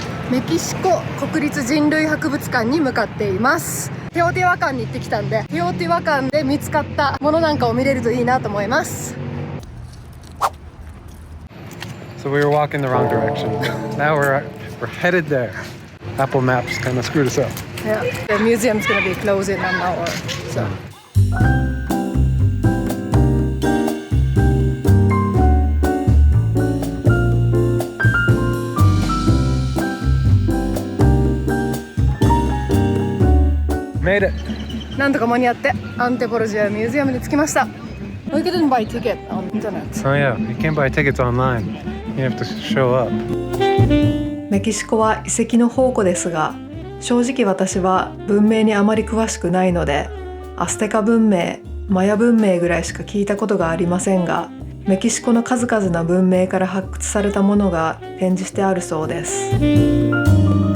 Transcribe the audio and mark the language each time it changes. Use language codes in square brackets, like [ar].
[ja] メキシコ国立人類博物館に向かっています。テオティワカンに行ってきたんで、テオティワカンで見つかったものなんかを見れるといいなと思います。 [en] So we were walking the wrong direction. Now we're headed there. Apple Maps kind of screwed us up. Yeah, the museum's gonna be closed in an hour. So. Made it. [ja] なんとか間に合ってアンテポロジアミュージアムに着きました。 [en] We couldn't buy ticket on internet. Oh yeah, you can't buy tickets online. You have to show up. [ja] メキシコは遺跡の宝庫ですが、正直私は文明にあまり詳しくないので、アステカ文明、マヤ文明ぐらいしか聞いたことがありませんが、メキシコの数々の文明から発掘されたものが展示してあるそうです。